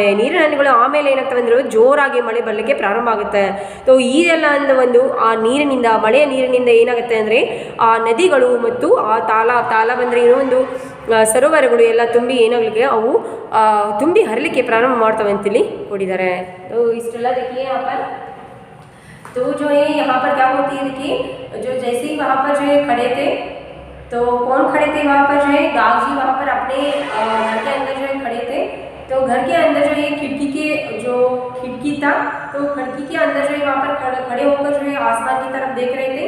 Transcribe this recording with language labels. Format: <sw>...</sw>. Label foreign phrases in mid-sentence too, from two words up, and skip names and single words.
<kn>ನೀರಿನ ಹನಿಗಳು ಆಮೇಲೆ ಏನಾಗ್ತವೆ ಅಂದರೆ ಜೋರಾಗಿ ಮಳೆ ಬರಲಿಕ್ಕೆ ಪ್ರಾರಂಭ ಆಗುತ್ತೆ. ಸೊ ಇದೆಲ್ಲ ಆ ನೀರಿನಿಂದ, ಮಳೆಯ ನೀರಿನಿಂದ ಏನಾಗುತ್ತೆ ಅಂದರೆ ಆ ನದಿಗಳು ಮತ್ತು ಆ ತಾಲ ಬಂದರೆ ಏನೋ ಸರೋವರಗಳು ಎಲ್ಲ ತುಂಬಿ ಏನಾಗಲಿಕ್ಕೆ ಅವು ತುಂಬಿ ಹರಲಿಕ್ಕೆ ಪ್ರಾರಂಭ ಮಾಡ್ತವೆ ಅಂತೇಳಿ ಕೊಟ್ಟಿದ್ದಾರೆ.</kn> <hi>तो इस्टेला देखिए यहाँ पर, तो जो है यहाँ पर क्या होती है, देखिए जो जैसे ही वहाँ पर जो है खड़े थे, तो कौन खड़े थे वहाँ पर जो है, गाग जी वहाँ पर अपने घर के अंदर जो है खड़े थे। तो घर के अंदर जो है खिड़की था, तो खिड़की के अंदर जो है वहाँ पर खड़े होकर जो है आसमान की तरफ देख रहे थे।</hi>